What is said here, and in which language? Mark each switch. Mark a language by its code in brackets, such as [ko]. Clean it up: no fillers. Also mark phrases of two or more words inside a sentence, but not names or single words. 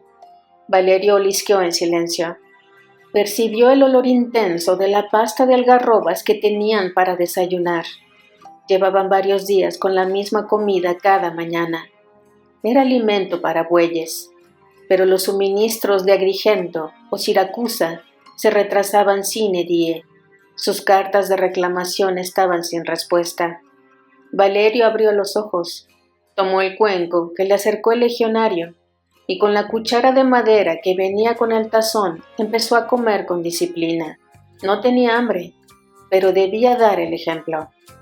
[es] Valerio olisqueó en silencio. Percibió el olor intenso de la pasta de algarrobas que tenían para desayunar. Llevaban varios días con la misma comida cada mañana. Era alimento para bueyes, pero los suministros de Agrigento o Siracusa se retrasaban [la] sine die. [es] Sus cartas de reclamación estaban sin respuesta. Valerio abrió los ojos, tomó el cuenco que le acercó el legionario y con la cuchara de madera que venía con el tazón empezó a comer con disciplina. No tenía hambre, pero debía dar el ejemplo.